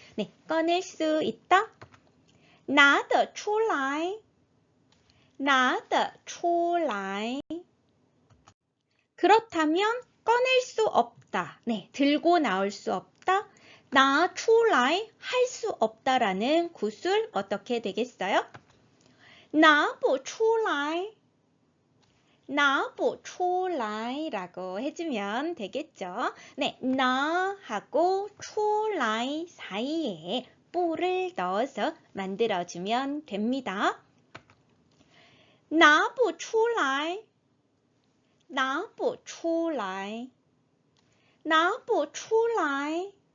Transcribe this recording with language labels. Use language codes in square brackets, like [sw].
[ko] 네, 꺼낼 수 있다. [zh] 拿得出来,拿得出来. [ko] 그렇다면 꺼낼 수 없다. 네, 들고 나올 수 없다. 拿出来 할 수 없다라는 구슬 어떻게 되겠어요? [zh] 拿不出来,拿不出来 [ko] 라고 해주면 되겠죠. 네, 나하고 出来 사이에 뿌를 넣어서 만들어주면 됩니다. [zh] 拿不出来,拿不出来,拿不出来.